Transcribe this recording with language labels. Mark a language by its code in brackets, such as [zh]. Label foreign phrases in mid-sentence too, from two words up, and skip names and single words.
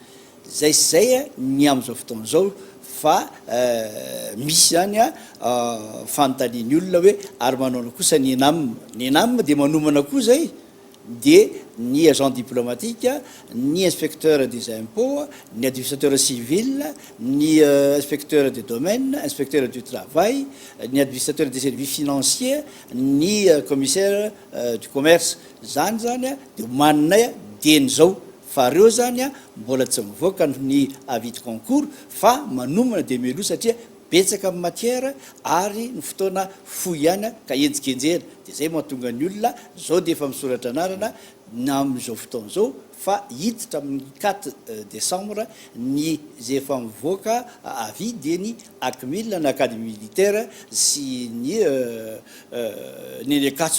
[mg] Zay ny amin'izao fotoana zao fa misy zany fanontaniany olona hoe ary manao kosa ny enam de manomana koa zay de ny [fr] agent diplomatique, [mg] ny [fr] inspecteur des impôts, [mg] ny [fr] administrateur civil, [mg] ny [fr] inspecteur des domaines, inspecteur du travail, [mg] ny [fr] administrateur des services financiers, [mg] ny [fr] commissaire du commerce. [mg] Zany de mananay dieny zao fa reo zany mbola tsy mivoaka ny [fr] avis de concours [mg] fa manomana de melo satria betsaka amin'ny matière ary ny fotoana fohy ihany ka enjikenjena de zay mahatonga ny olona zao de efa misoratra anarana na amin'izao fotoana zao fa hiditra amin'ny 4 décembre ny zay efa mivoaka [fr] avis de [mg] ny acmil na [fr] académie militaire [mg] sy ny lekatso.